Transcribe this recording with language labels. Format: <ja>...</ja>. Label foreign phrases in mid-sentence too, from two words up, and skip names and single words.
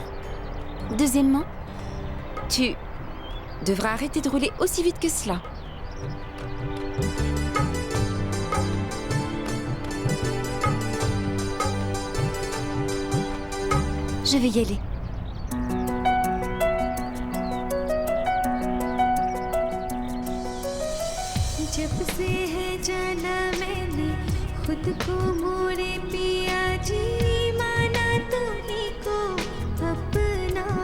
<fr>Deuxièmement, tu devras arrêter de rouler aussi vite que cela. Je vais y aller.</fr> <hi>जब से है जाना मैंने खुद को मोरे पिया जी माना तुम्हीं को अपना</hi>